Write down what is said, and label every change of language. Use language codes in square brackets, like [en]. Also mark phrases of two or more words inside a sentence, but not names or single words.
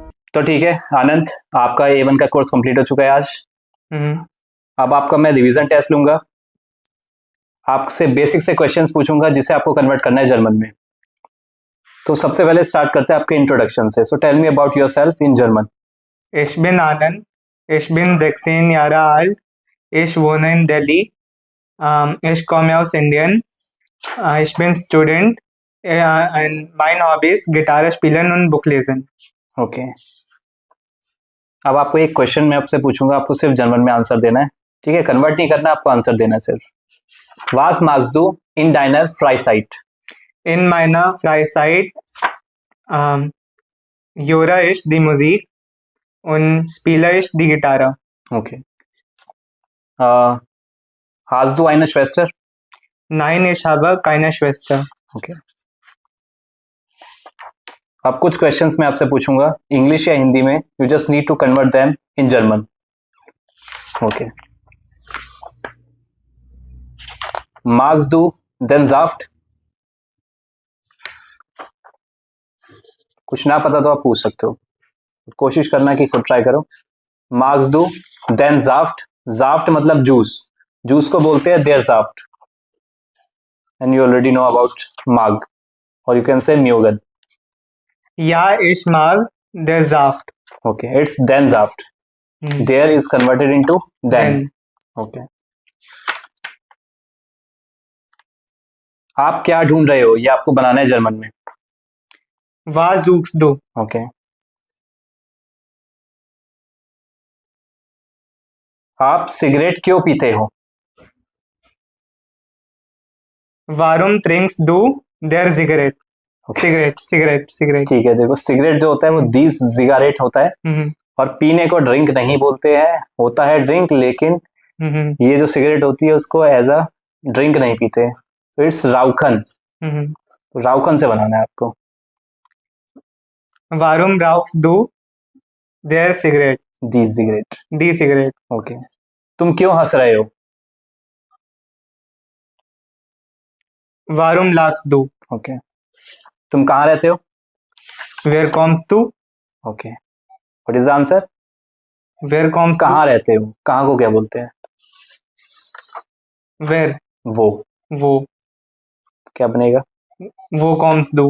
[hi] तो ठीक है आनंद, आपका A1 का कोर्स कंप्लीट हो चुका है आज। हम्म, अब आपका मैं [en] revision test [hi] लूंगा, आपसे बेसिक से क्वेश्चंस पूछूंगा जिसे आपको कन्वर्ट करना है जर्मन में। तो सबसे पहले स्टार्ट करते हैं आपके इंट्रोडक्शन से। [en] so tell me about yourself in German. [de] Ich bin Anand. Ich bin 16 Jahre alt. Ich wohne in Delhi. Ich komme aus Indien. Ich bin Student. Und mein Hobby ist Gitarre spielen und Buch lesen. [hi] ओके, अब आपको एक क्वेश्चन मैं आपसे पूछूंगा, आपको सिर्फ जर्मन में आंसर देना है, ठीक है? कन्वर्ट नहीं करना, आपको आंसर देना है सिर्फ। [de] वास magst du in deiner Freizeit? In meiner Freizeit ähm, höre ich die Musik und spiele ich die Gitarre. Okay. Hast du eine Schwester? Nein, ich habe keine Schwester. [hi] ओके, अब कुछ क्वेश्चंस मैं आपसे पूछूंगा इंग्लिश या हिंदी में, [en] you just need to convert them in German. [hi] ओके, [de] magst du den Saft? [hi] कुछ ना पता तो आप पूछ सकते हो, कोशिश करना कि खुद ट्राई करो। [de] magst du den Saft? [en] जाफ्ट [hi] मतलब जूस, जूस को बोलते हैं [de] der Saft, [en] and you already know about माग, और you can say म्योगन। [de] Ja, ich mag der Saft. [en] okay, it's [de] den Saft, Hmm. [en] देयर is converted into देन। [de] Then [hi] ओके, आप क्या ढूंढ रहे हो, ये आपको बनाना है जर्मन में। [de] was suchst du? [hi] ओके, आप सिगरेट क्यों पीते हो? [de] Warum trinkst du der Zigarette? Cigarette. [hi] ठीक है, देखो सिगरेट जो होता है वो [de] die Zigarette [hi] होता है, Mhm. और पीने को ड्रिंक नहीं बोलते हैं, होता है ड्रिंक, लेकिन Mhm. ये जो सिगरेट होती है उसको [en] as a drink [hi] नहीं पीते, तो इट्स राउखन। Mhm. तो राउखन से बनाना है आपको। [de] Warum rauchst du der Cigarette? die Zigarette. Die Cigarette. [hi] ओके, तुम क्यों हंस रहे हो? [de] Warum lachst du? [hi] ओके, तुम कहाँ रहते हो? [de] Where kommst du? [en] okay, what is the answer? [de] Where kommst du? [hi] कहाँ रहते हो, कहाँ को क्या बोलते हैं? [en] Where? [de] वो, Wo? [hi] क्या बनेगा? [de] Wo kommst du?